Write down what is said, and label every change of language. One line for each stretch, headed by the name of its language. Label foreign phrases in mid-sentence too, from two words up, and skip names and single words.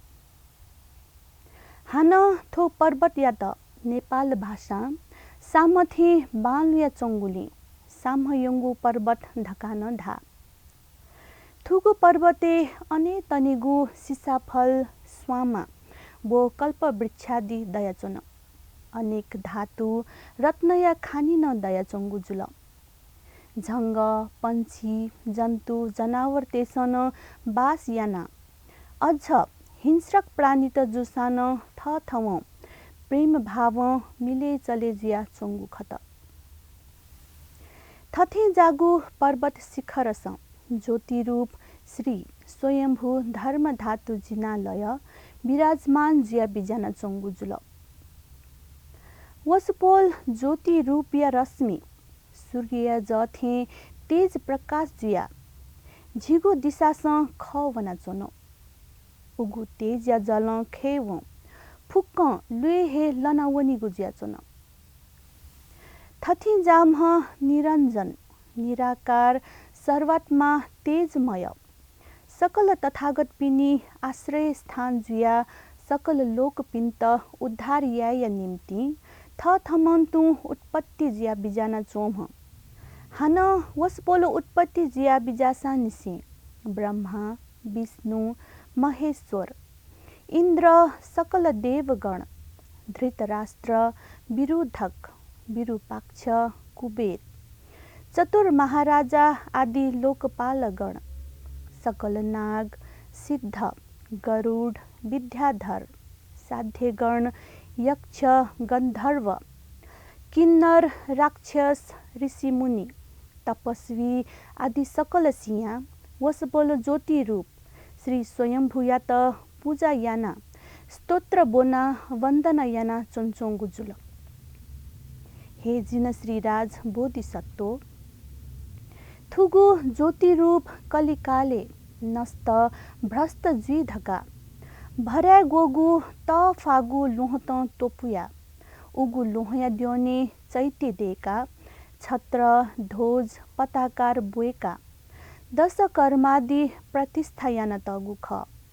Newari: हान थो पर्वत या त नेपाल भाषा सामथि बालुया चोङ्गुली सामयङ्गु पर्वत ढकान ढा थुगु पर्वते अने तनिगु सिसाफल स्वामा बो कल्प वृक्षादि दयाचुन अनेक धातु रत्नया खानिन दयाचोङ्गु जुल झङ्ग पन्छी जन्तु जनावर तेसन बास याना अझ हिंस्रक प्राणी त जुसान थ थव प्रेम भाव मिले चले जिया चोङ्गु खत थथे जागु पर्वत शिखरस ज्योति रूप श्री स्वयंभू धर्म धातु जिनालय विराजमान जिया बिजाना चोङ्गु जुल वसपोल ज्योति रूपिया रश्मि सूर्य जथे तेज प्रकाश जुया झिगो दिशास ख वना चोनो उगु तेज या जल खेव फुक्क लुए हे लनावनी गुजिया चोन थथि जाम निरञ्जन निराकार सर्वात्मा तेजमय सकल तथागत पिनी आश्रय स्थान जुया सकल लोक पिन्त उद्धार याय निम्ति थ थमन्तु उत्पत्ति जिया बिजाना चोम हान वसपोलो उत्पत्ति जिया बिजासा निसे ब्रह्मा विष्णु महेश्वर इन्द्र सकल देवगण धृतराष्ट्र विरुद्धक विरूपाक्ष कुबेर चतुर महाराजा आदि लोकपालगण सकल नाग सिद्ध गरुड विद्याधर साध्यगण यक्ष गन्धर्व किन्नर राक्षस ऋषिमुनि तपस्वी आदि सकल सिया वसपोलो ज्योति रूप श्री स्वयंभूया त पूजा याना स्तोत्र बोना वन्दना याना चोन्चोङ्गु जुल हे जिन श्रीराज बोधिसत्व थुगु ज्योति रूप कलिकाले नस्त भ्रष्ट जुई ढका भर्या गोगु त फागु लोहत तोपुया उगु लोहया द्योने चैत्य देका छत्र ध्वज पताकार बोएका दश कर्मादि प्रतिष्ठा याना तगु ख